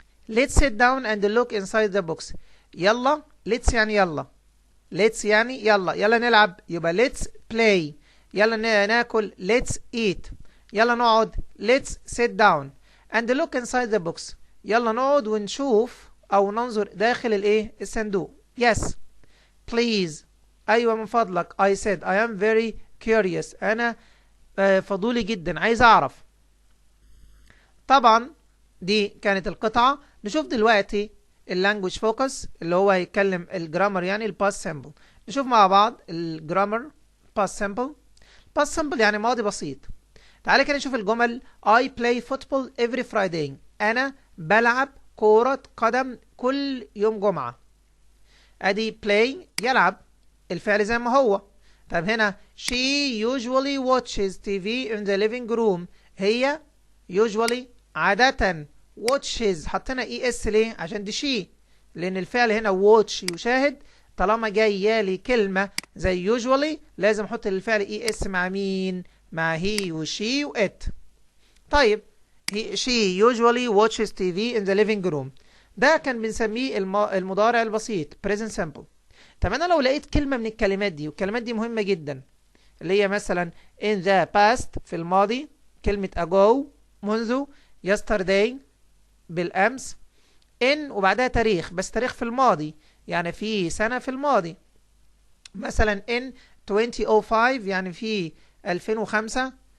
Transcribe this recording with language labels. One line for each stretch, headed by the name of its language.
English: let's sit down and look inside the box.
Arabic: يلا let's يعني يلا، let's يعني يلا نلعب يبقى
English: let's play.
Arabic: يلا ناكل
English: let's eat.
Arabic: يلا نقعد
English: let's sit down and look inside the box.
Arabic: يلا نقعد ونشوف او ننظر داخل الايه الصندوق.
English: yes please
Arabic: ايوه من فضلك.
English: I said I am very curious.
Arabic: انا فضولي جدا عايز اعرف. طبعا دي كانت القطعة. نشوف دلوقتي اللانجوج فوكس اللي هو هيتكلم الجرامر يعني الباست سيمبل. نشوف مع بعض الجرامر باست سيمبل. باست سيمبل يعني ماضي بسيط. تعالى كده نشوف الجمل.
English: I play football every Friday.
Arabic: انا بلعب كرة قدم كل يوم جمعة. ادي play يلعب الفعل زي ما هو. طب هنا
English: she usually watches TV in the living room.
Arabic: هي usually عادة watches حطينا es ليه؟ عشان دي she، لان الفعل هنا watch يشاهد. طالما جايه لي كلمة زي usually لازم احط الفعل es مع مين؟ مع he وشي وات.
English: طيب she usually watches TV in the living room.
Arabic: ده كان بنسميه المضارع البسيط present simple. طب انا لو لقيت كلمة من الكلمات دي، والكلمات دي مهمة جدا، اللي هي مثلا
English: in the past
Arabic: في الماضي، كلمة ago منذ، yesterday بالامس، in وبعدها تاريخ بس تاريخ في الماضي يعني في سنة في الماضي، مثلا
English: in 2005
Arabic: يعني في 2005.